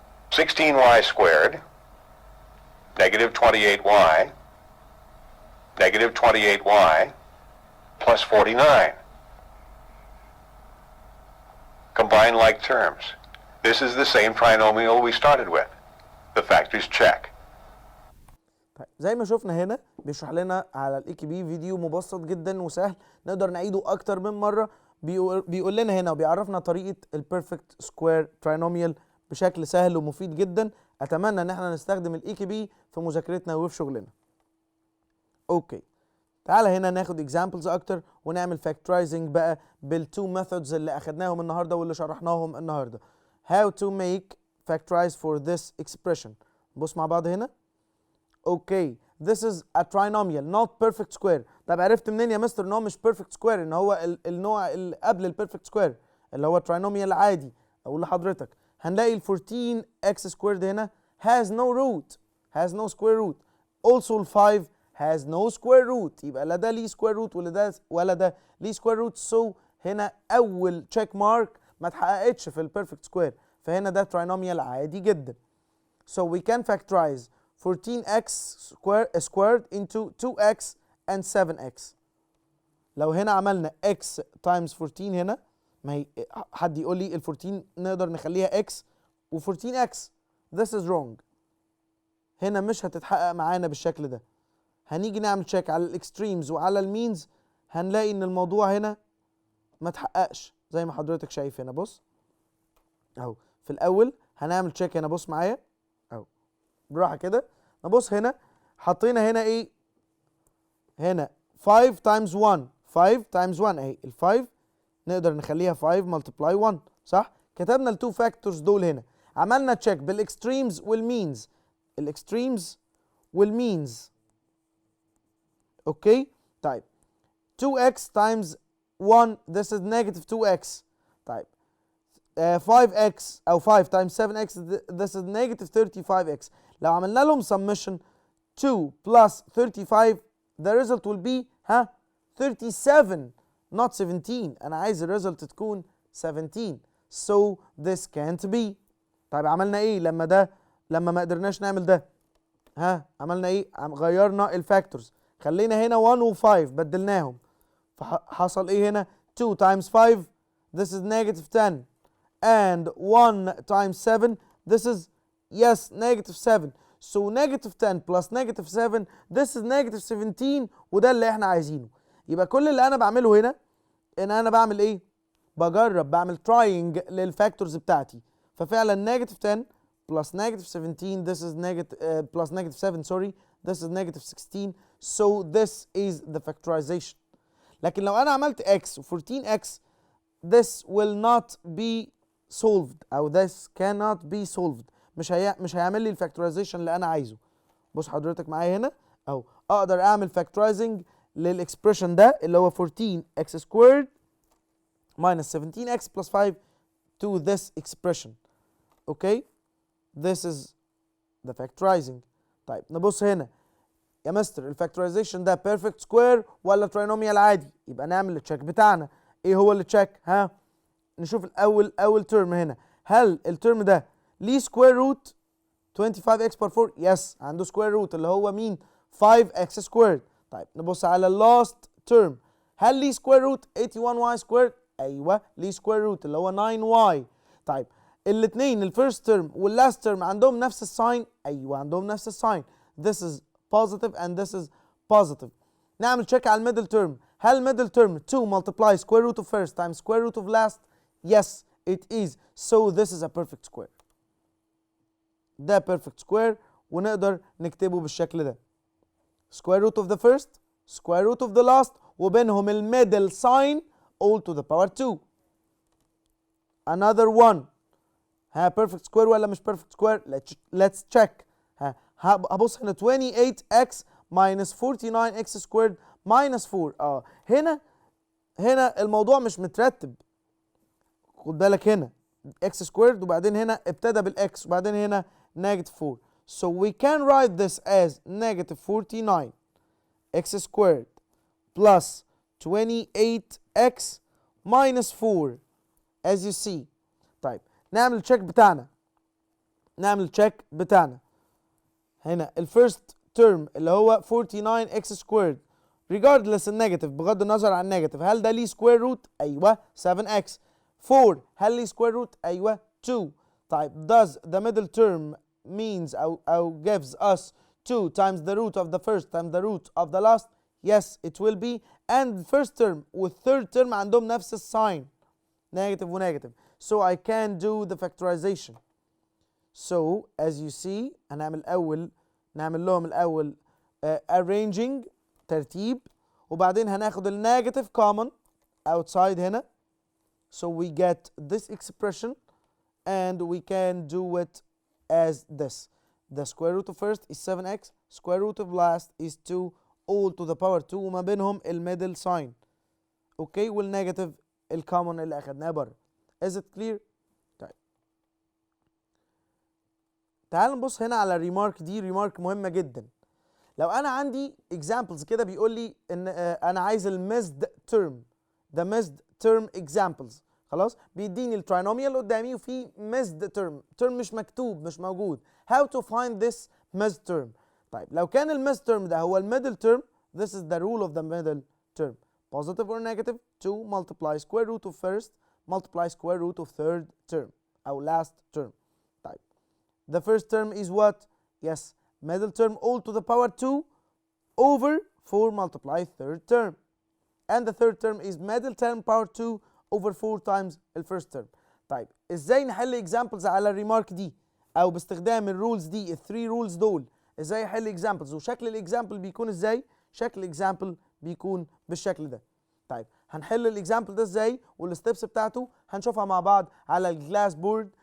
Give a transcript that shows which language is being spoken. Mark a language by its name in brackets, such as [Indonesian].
[English] 16y squared, negative 28y, negative 28y, plus 49. Combine like terms. This is the same trinomial we started with. The factors check. [Arabic] طيب زي ما شفنا هنا بيشرح لنا على الاي كي بي فيديو مبسط جدا وسهل نقدر نعيده اكتر من مره. بيقول لنا هنا وبيعرفنا طريقه البيرفكت سكوير تراينوميال بشكل سهل ومفيد جدا. اتمنى ان احنا نستخدم الاي كي بي في مذاكرتنا وفي شغلنا. اوكي تعالى هنا ناخد اكزامبلز اكتر ونعمل فاكترايزنج بقى بالتو ميثودز اللي اخدناهم النهارده واللي شرحناهم النهارده. [English] How to make factorize for this expression. [Arabic] بص مع بعض هنا. [English] Okay this is a trinomial not perfect square. [Arabic] طب عرفت منين يا مستر ان هو مش perfect square؟ ان هو النوع اللي قبل البيرفكت سكوير اللي هو trinomial العادي. اقول لحضرتك هنلاقي ال [English] 14x squared هنا has no root, has no square root. Also ال 5 has no square root. [Arabic] يبقى لا ده ليه square root ولا ده ليه square root. [English] So [Arabic] هنا اول check mark ما اتحققتش في البيرفكت سكوير. فهنا ده trinomial عادي جدا. [English] So we can factorize 14x squared into 2x and 7x. [Arabic] لو هنا عملنا x times 14 هنا ما هي حد يقول لي ال 14 نقدر نخليها x و 14x. [English] This is wrong. [Arabic] هنا مش هتتحقق معانا بالشكل ده. هنيجي نعمل تشيك على الاكستريمز وعلى المينز هنلاقي ان الموضوع هنا ما اتحققش زي ما حضرتك شايف هنا. بص اهو في الاول هنعمل تشيك هنا. بص معايا اهو براحه كده. نبص هنا حطينا هنا ايه هنا 5 times 1 5 times 1 اهي ال 5 نقدر نخليها 5 multiply 1 صح. كتبنا التو فاكتورز دول هنا. عملنا تشيك بالاكستريمز والمينز. الاكستريمز والمينز اوكي. [English] طيب 2x times 1 this is negative 2x. طيب 5x او 5 times 7x this is negative 35x. [Arabic] لو عملنا لهم [English] summation 2 plus 35 the result will be 37 not 17. [Arabic] انا عايز الريزلت تكون 17 [English] so this can't be. [Arabic] طيب عملنا ايه لما ما قدرناش نعمل ده؟ عملنا ايه؟ غيرنا الفاكتورز. خلينا هنا 1 و 5 بدلناهم. فحصل ايه هنا؟ [English] 2 times 5 this is negative 10 and 1 times 7 this is yes negative 7. so negative 10 plus negative 7 this is negative 17 [Arabic] وده اللي احنا عايزينه. يبقى كل اللي انا بعمله هنا ان انا بعمل ايه؟ بعمل trying للفاكتورز بتاعتي. [English] ففعلا negative 10 plus negative 17 this is negative plus negative 7 sorry this is negative 16 so this is the factorization. [Arabic] لكن لو انا عملت [English] x و 14x this will not be solved او this cannot be solved. [Arabic] مش هيعمل لي الفاكتورايزيشن اللي انا عايزه. بص حضرتك معايا هنا او اقدر اعمل فاكتورايزنج للاكسبريشن ده اللي هو 14x squared minus 17x plus 5 [English] to this expression. Okay this is the factorizing. [Arabic] طيب نبص هنا يا مستر الفاكتورايزيشن ده بيرفكت سكوير ولا تراينوميال عادي؟ يبقى نعمل التشيك بتاعنا. ايه هو التشيك؟ نشوف اول ترم هنا. هل الترم ده ليه سكوير روت 25x بار 4؟ يس عنده سكوير روت اللي هو مين؟ 5x سكويرد. طيب نبص على اللاست ترم. هل ليه سكوير روت 81y سكويرد؟ ايوه ليه سكوير روت اللي هو 9y. طيب الاثنين الفيرست ترم واللاست ترم عندهم نفس الساين؟ ايوه عندهم نفس الساين. [English] This is positive and this is positive. [Arabic] نعمل تشيك على الميدل ترم. هل الميدل ترم [English] 2 multiply square root of first times square root of last؟ yes it is. So this is a perfect square. [Arabic] ده perfect square ونقدر نكتبه بالشكل ده. [English] Square root of the first, square root of the last, [Arabic] وبينهم الميدل [English] sign all to the power 2. Another one. ها perfect square ولا مش perfect square؟ let's check. [Arabic] ها هبص هنا [English] 28x minus 49x squared minus 4. [Arabic] هنا الموضوع مش مترتب. خد بالك هنا x squared وبعدين هنا ابتدى بالاكس وبعدين هنا negative 4. [English] So we can write this as negative 49 x squared plus 28x minus 4 as you see. [Arabic] طيب نعمل التشيك بتاعنا. هنا الفيرست ترم اللي هو 49x squared regardless النيجاتيف، بغض النظر عن النيجاتيف، هل ده ليه سكوير روت؟ ايوه 7x. 4 هل ليه سكوير روت؟ ايوه 2. طيب [English] does the middle term means أو gives us 2 times the root of the first times the root of the last? Yes it will be. and the first term والthird term [Arabic] عندهم نفس الساين [English] negative و negative. So I can do the factorization. So as you see [Arabic] نعمل لهم الأول arranging ترتيب وبعدين هناخد النيجاتيف common outside هنا. [English] So we get this expression and we can do it as this. The square root of first is 7x, square root of last is 2 all to the power 2 [Arabic] وما بينهم الميدل [English] sign. [Arabic] اوكي والنيجاتيف الكومن اللي اخدناه بره. [English] Is it clear؟ [Arabic] طيب تعال نبص هنا على الريمارك دي، ريمارك مهمة جدا. لو انا عندي examples كده بيقول لي ان انا عايز الميزد تيرم، [English] the missed term examples. [Arabic] خلاص بيديني الترينوميال قدامي وفي missed term مش مكتوب مش موجود. [English] how to find this missed term؟ [Arabic] طيب لو كان الميزد [English] term ده هو الميدل term this is the rule of the middle term. positive or negative 2 multiply square root of first multiply square root of third term أو last term. طيب the first term is what؟ yes middle term all to the power 2 over 4 multiply third term. and the third term is middle term power 2 over 4 times the first term. [Arabic] طيب ازاي نحل examples على الريمارك دي او باستخدام الرولز دي الثري رولز دول؟ ازاي احل examples وشكل الاكزامبل بيكون ازاي؟ شكل الاكزامبل بيكون بالشكل ده. طيب هنحل الاكزامبل ده ازاي والستبس بتاعته هنشوفها مع بعض على الجلاس بورد.